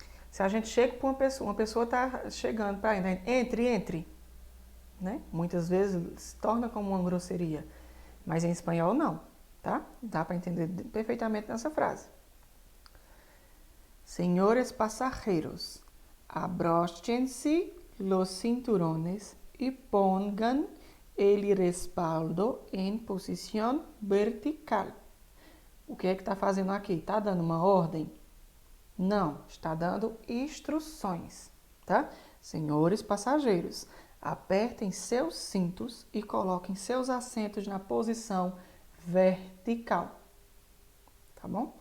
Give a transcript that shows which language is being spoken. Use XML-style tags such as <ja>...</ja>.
<pt>Se a gente chega para uma pessoa está chegando para entre, né? Muitas vezes se torna como uma grosseria, mas em espanhol não, tá? Dá para entender perfeitamente nessa frase.</pt> <es>Senhores pasajeros, abróchense los cinturones y pongan el respaldo en posición vertical.</es> <pt>O que é que está fazendo aqui? Está dando uma ordem? Não, está dando instruções, tá? Senhores passageiros, apertem seus cintos e coloquem seus assentos na posição vertical, tá bom?</pt>